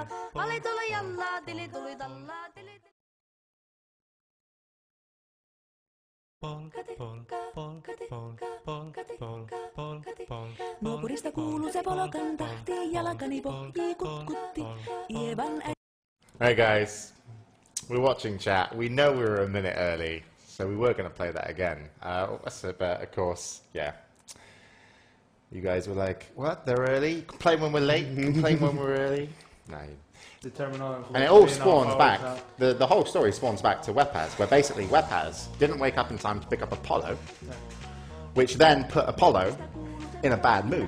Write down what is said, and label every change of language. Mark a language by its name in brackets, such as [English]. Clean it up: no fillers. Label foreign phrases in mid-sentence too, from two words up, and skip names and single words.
[Finnish] Ali tuli jallaa, tili tuli tallaa, tili. Nuopurista kuuluu se polokan tahti, jalkani pohjii kutkutti. Ievan [English] Hey guys, we're watching chat. We know we were a minute early, so we were going to play that again. But of course, yeah. You guys were like, what? They're early? Complain when we're late? Complain when we're early? No. And it all spawns back, the whole story spawns back to Wepaz, where basically Wepaz didn't wake up in time to pick up Apollo, which then put Apollo in a bad mood.